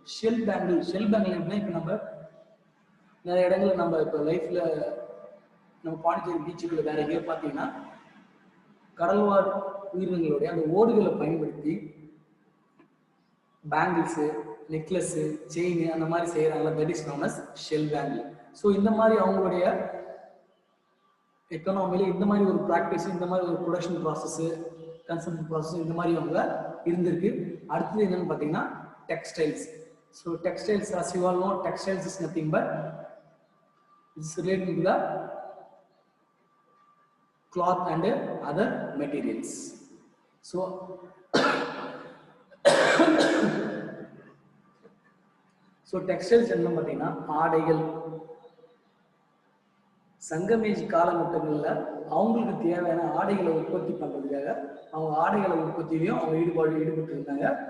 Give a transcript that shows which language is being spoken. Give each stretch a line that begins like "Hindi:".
Tamil: Shell bangle எப்படின்னா இப்போ நம்ம நிறைய இடங்கள்ல நம்ம இப்போ லைஃப்ல நம்ம பாண்டிச்சேரி பீச்சுக்குள்ள வேற எங்கேயோ பார்த்தீங்கன்னா கடல்வாழ் உயிரினங்களுடைய அந்த ஓடுகளை பயன்படுத்தி பேங்கிள்ஸு, நெக்லஸ்ஸு, செயின் அந்த மாதிரி செய்யறாங்களா.
English: That is known as shell bangle.
Tamil: So இந்த மாதிரி அவங்களுடைய எக்கனாமியில இந்த மாதிரி ஒரு ப்ராக்டிஸ், இந்த மாதிரி ஒரு ப்ரொடக்ஷன் ப்ராசஸ், கன்சம்ஷன் ப்ராசஸ் இந்த மாதிரி அவங்க இருந்திருக்கு. அடுத்தது என்னன்னு பார்த்தீங்கன்னா textiles.
English: So textiles, as you all know, textiles is nothing but it's related to the cloth and other materials.
Tamil: So textiles என்ன பார்த்தீங்கன்னா ஆடைகள். சங்கமேஜ் காலகட்டங்களில் அவங்களுக்கு தேவையான ஆடைகளை உற்பத்தி பண்ணுறதுக்காக அவங்க ஆடைகளை உற்பத்தியிலையும் அவங்க ஈடுபட்டு இருந்தாங்க.